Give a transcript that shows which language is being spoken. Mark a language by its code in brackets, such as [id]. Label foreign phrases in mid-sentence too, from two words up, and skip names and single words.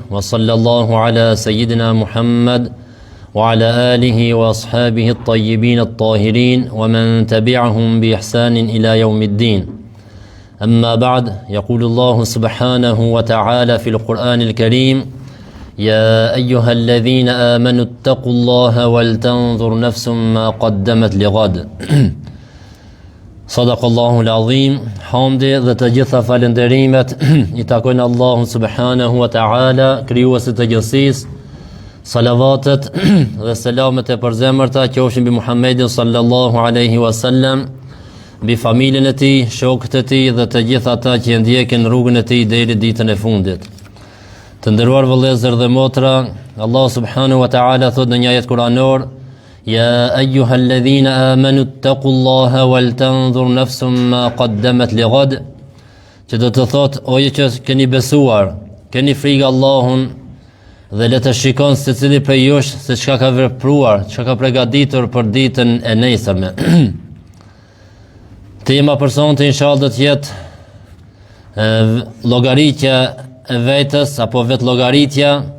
[ar] وصلى الله على سيدنا محمد وعلى آله وأصحابه الطيبين الطاهرين ومن تبعهم بإحسان إلى يوم الدين أما بعد يقول الله سبحانه وتعالى في القرآن الكريم يا أيها الذين آمنوا اتقوا الله ولتنظر نفس ما قدمت لغد صدق الله العظيم. [sq] Hamdi dhe të gjitha falenderimet I takojnë Allahu [ar] سبحانه وتعالى, [sq] krijuesit të gjithësisë. Salavatet dhe selamet e përzemërta qofshin mbi Muhammedin [ar] صلى الله عليه وسلم, [sq] mbi familjen e tij, shokët e tij dhe të gjithë ata që ndjekin rrugën e tij deri ditën e fundit. Të nderuar vëllezër dhe motra, Allah [ar] سبحانه وتعالى [sq] thot në një ajet kuranor: [ar] يا أيها الذين آمنوا اتقوا الله ولتنظر نفس ما قدمت لغد. [sq] Që do të thot, oje që keni besuar, keni frikë Allahun dhe le të shikon secili prej jush se çka ka vepruar, çka ka përgatitur për ditën e nesërme. Tema për sonte inshallah do të jetë llogaritja e vetës apo vet llogaritja.